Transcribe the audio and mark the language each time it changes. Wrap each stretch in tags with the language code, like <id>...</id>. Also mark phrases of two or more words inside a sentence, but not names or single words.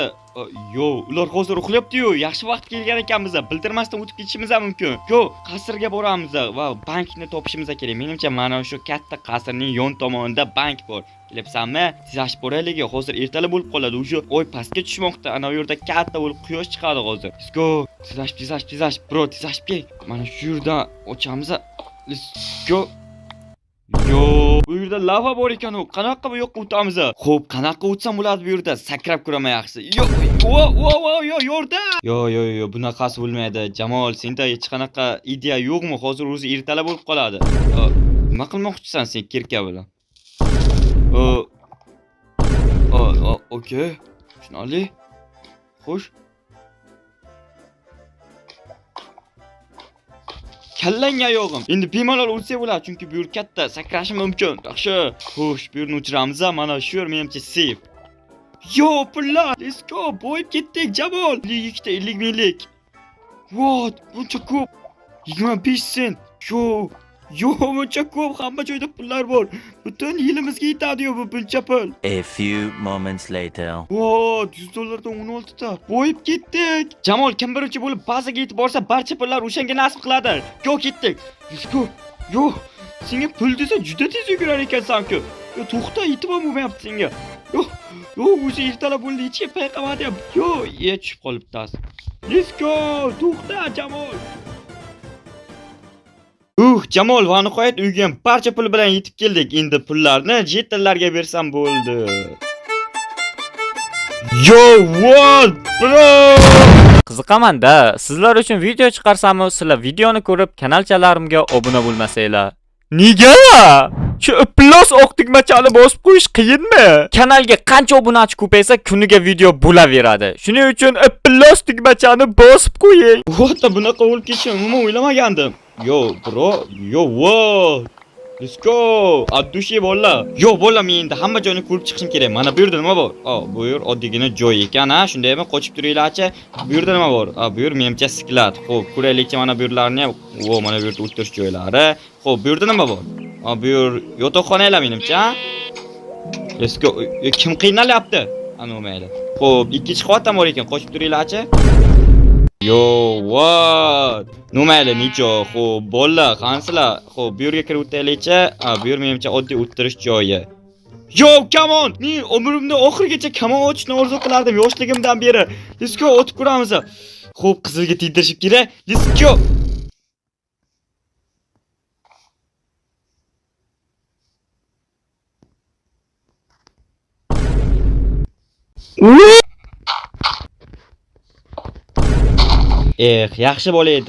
<uz>Yo, ular hozir uxlayapti-yu. Yaxshi vaqt kelgan ekanmiz. Bildirmasdan o'tib ketishimiz ham mumkin. Yo, qasrga boramiz va bankni topishimiz kerak. Menimcha mana shu katta qasrning yon tomonida bank bor. Kelyapsanmi? Tezlashib boraylik. Hozir ertalab bo'lib qoladi. O'sha oy pastga tushmoqda. Ana bu yerda katta bo'lib quyosh chiqadi hozir.</uz> <en>Let's go.</en> <uz>Tezlashib, bro, tezlashib kel. Mana shu yerdan ochamiz.</uz> <en>Let's go.</en> <uz>Yo, bu yerda lava bor ekan-ku. Qanaqa bu yoqqa o'tamiz? Xo'p, qanaqa o'tsam bo'ladi bu yerda? Sakrab ko'raman yaxshi. Yo, yordam. Yo, bunaqasi bo'lmaydi. Jamol, senda hech qanaqa ideya yo'qmi? Hozir o'zi ertalab bo'lib qoladi. Nima qilmoqchisan sen kirka bilan? Okey. Tushunarli. Xo'sh. Kallangga oyog'im. Endi bemalol ursa bo'ladi, chunki bu yer katta, sakrashi mumkin. Yaxshi. Xo'sh, bu yerni o'chiramiz, mana shu yer menimcha safe. Yo, pullar,</uz> <en>let's go.</en> <uz>Boyib ketdik, Jamol. 52 ta 50 minglik. What? Buncha ko'p. 25 sent. Yo, buncha ko'p, hamma joyda pullar bor. Butun yilimizga yetadi-yu bu buncha pul.</uz> <en>A few moments later.</en> <uz>What? $100 dan 16 ta. Boyib ketdik. Jamol kim birinchi bo'lib bazaga yetib borsa, barcha pullar o'shanga nasib qiladi. Yo, ketdik.</uz> <en>Let's go.</en> <uz>Yo, senga pul desa juda tez yugurar ekansan-ku. Yo, to'xta, yetib olmayapti senga. Yo, o'zi ertalab bo'ldi, hech kim payqamadi. Yo, tushib qolibdi.</uz> <en>Let's go.</en> <uz>To'xta, Jamol. Jamol va nihoyat uyga ham barcha pul bilan yetib keldik. Endi pullarni jetonlarga bersam bo'ldi.</uz> <en>Yo, what bro?</en> <uz>Qiziqaman-da. Sizlar uchun video chiqarsam, sizlar videoni ko'rib kanalchalarimga obuna bo'lmasanglar. Nega? Shu plus oq tugmachani bosib qo'yish qiyinmi? Kanalga qancha obunachi ko'paysa, kuniga video bo'laveradi. Shuning uchun plus tugmachani bosib qo'ying. What bunaqa bo'lib ketishini umuman o'ylamagandim.</uz> <en>Yo bro, yo what? Let's go.</en> <uz>Addushi bolla. Yo bolla, men endi hamma joyni ko'rib chiqishim kerak. Mana bu yerda nima bor? Bu yer oddiygina joy ekan, ha. Shundaymi? Qochib turinglarchi. Bu yerda nima bor? Bu yer menimcha sklat. Xo'p, ko'raylikchi mana bu yerlarni ham. Mana bu yerda o'tirish joylari. Xo'p, bu yerda nima bor? Bu yer yotoqxonalar menimcha.</uz> <en>Let's go.</en> <uz>Kim qiynalyapti? Ana mayli. Xo'p, ikkinchi qavatdan bor ekan. Qochib turinglarchi. Yo, what? Mayli, nicho. Xo'p, bolalar, qansizlar? Xo'p, bu yerga kirib o'taylikchi. Bu yer menimcha oddiy o'tirish joyi.</uz> <en>Yo, come on!</en> <uz>Men umrimda oxirigacha kamon ochishni orzu qilardim yoshligimdan beri.</uz> <en>Let's go,</en> <uz>o'tib ko'ramiz. Xo'p, qizilga tegdirishib kerak.</uz> <en>Let's go.</en> <uz>Yaxshi bola edi.</uz>